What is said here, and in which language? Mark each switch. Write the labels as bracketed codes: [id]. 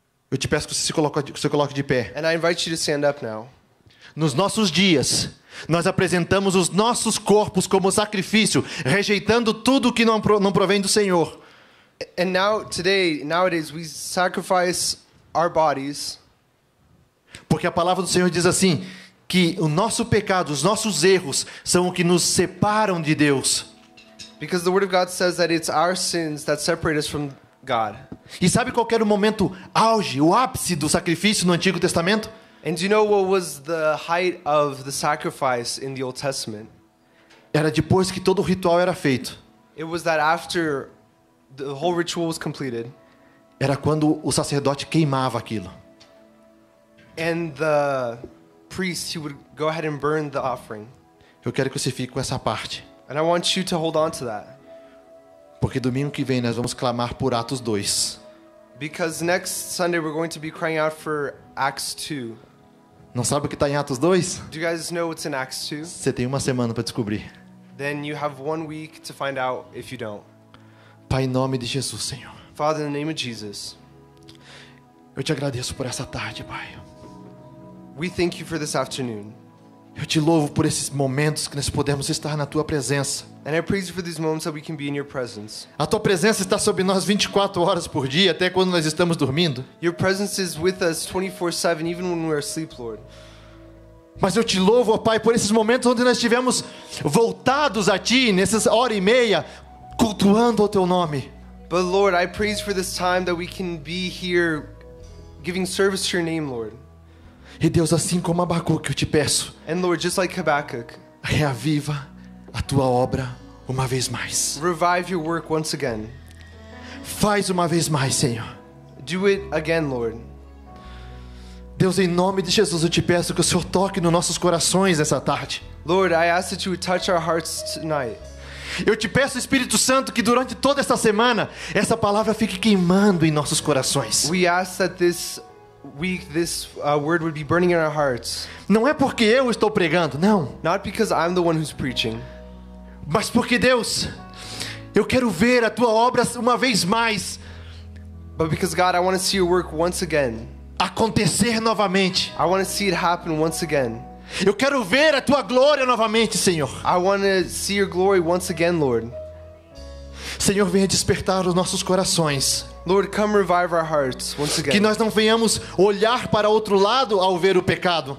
[pt] Eu te peço que você se coloque de pé. [en] And I invite you to stand up now. [pt] Nos nossos dias, nós apresentamos os nossos corpos como sacrifício, rejeitando tudo que não provém do Senhor. [en] And nowadays, we sacrifice our bodies. [pt] Porque a palavra do Senhor diz assim, que o nosso pecado, os nossos erros, são o que nos separam de Deus. [en] Because the Word of God says that it's our sins that separate us from God. [pt] E sabe qual era o momento auge, o ápice do sacrifício no Antigo Testamento? [en] And do you know what was the height of the sacrifice in the Old Testament? [pt] Era depois que todo o ritual era feito. [en] It was that after the whole ritual was completed, [pt] Era quando o sacerdote queimava aquilo. [en] and the priest, he would go ahead and burn the offering. [pt] Eu quero que você fique com essa parte. [en] And I want you to hold on to that. [pt] Porque domingo que vem nós vamos clamar por Atos 2. [en] Because next Sunday we're going to be crying out for Acts 2. [pt] Não sabe o que está em Atos 2? [en] Do you guys know what's in Acts 2? [pt] Você tem uma semana para descobrir. [en] Then you have 1 week to find out if you don't. [pt] Pai, em nome de Jesus, Senhor. [en] Father, in the name of Jesus, [pt] Eu te agradeço por essa tarde, Pai. [en] we thank you for this afternoon. [pt] Eu te louvo por esses momentos que nós podemos estar na Tua presença. [en] And I praise you for these moments that we can be in your presence. [pt] A Tua presença está sobre nós 24 horas por dia, até quando nós estamos dormindo. [en] Your presence is with us 24/7, even when we're asleep, Lord. [pt] Mas eu te louvo, ó Pai, por esses momentos onde nós estivemos voltados a Ti, nessas hora e meia, cultuando o Teu nome. [en] But Lord, I praise you for this time that we can be here giving service to your name, Lord. [pt] E Deus, assim como Abacuque, eu te peço, [en] And Lord, just like Habakkuk, [pt] reaviva a Tua obra uma vez mais. [en] revive your work once again. [pt] Faz uma vez mais, Senhor. [en] Do it again, Lord. [pt] Deus, em nome de Jesus, eu te peço que o Senhor toque nos nossos corações essa tarde. [en] Lord, I ask that you would touch our hearts tonight. [pt] Eu te peço, Espírito Santo, que durante toda esta semana, essa palavra fique queimando em nossos corações. [en] We ask that this week, this word would be burning in our hearts. [pt] Não é porque eu estou pregando, não. [en] Not because I'm the one who's preaching, [pt] Mas porque, Deus, eu quero ver a Tua obra uma vez mais [en] but because, God, I want to see your work once again. [pt] acontecer novamente. [en] I want to see it happen once again. [pt] Eu quero ver a Tua glória novamente, Senhor. [en] I want to see your glory once again, Lord. [pt] Senhor, venha despertar os nossos corações. [en] Lord, come revive our hearts once [pt] Que [en] again. [pt] nós não venhamos olhar para outro lado ao ver o pecado.